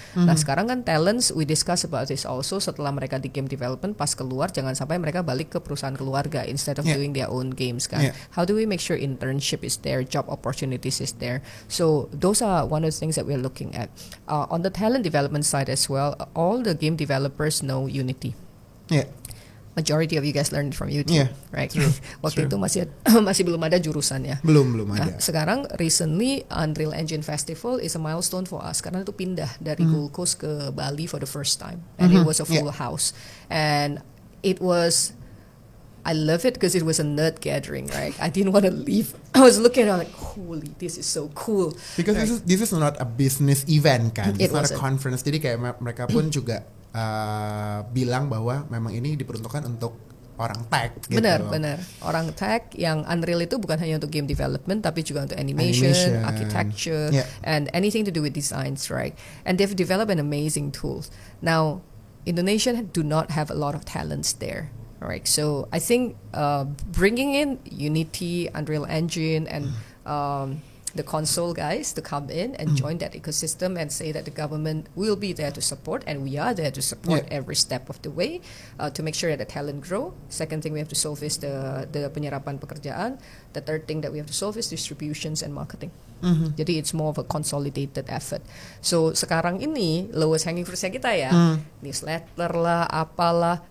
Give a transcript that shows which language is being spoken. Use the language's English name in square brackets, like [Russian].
[Indonesian] Nah sekarang kan talents, [English] we discuss about this also. [Indonesian] Setelah mereka di game development, pas keluar jangan sampai mereka balik ke perusahaan keluarga [English] instead of doing their own games [Indonesian] kan. [English] How do we make sure internship is there, job opportunities is there? So those are one of the things that we're looking at. On the talent development side as well, all the game developers know Unity. Yeah. Majority of you guys learned from YouTube, right? [Indonesian] Waktu itu masih belum ada jurusannya. Belum ada. [English] Nah, sekarang recently Unreal Engine Festival is a milestone for us [Indonesian] karena itu pindah dari Gold Coast ke Bali [English] for the first time, and it was a full house, and it was I love it because it was a nerd gathering, right? I didn't want to leave. I was looking at it like, holy, this is so cool. Because right? this is not a business event kan, It it's not a wasn't. conference. [Indonesian] Jadi kayak mereka pun juga bilang bahwa memang ini diperuntukkan untuk orang tech gitu. Benar. Orang tech yang Unreal itu bukan hanya untuk game development tapi juga untuk animation. [English] Architecture, and anything to do with designs, right? And they've developed an amazing tools. Now, Indonesia do not have a lot of talents there. Right, so I think bringing in Unity, Unreal Engine, and the console guys to come in and join that ecosystem and say that the government will be there to support, and we are there to support every step of the way to make sure that the talent grow. Second thing we have to solve is the [Indonesian] penyerapan pekerjaan. [English] The third thing that we have to solve is distributions and marketing. Jadi it's more of a consolidated effort. [Indonesian] So sekarang ini [English] lowest hanging [Indonesian] fruitnya kita ya, newsletter lah, apalah.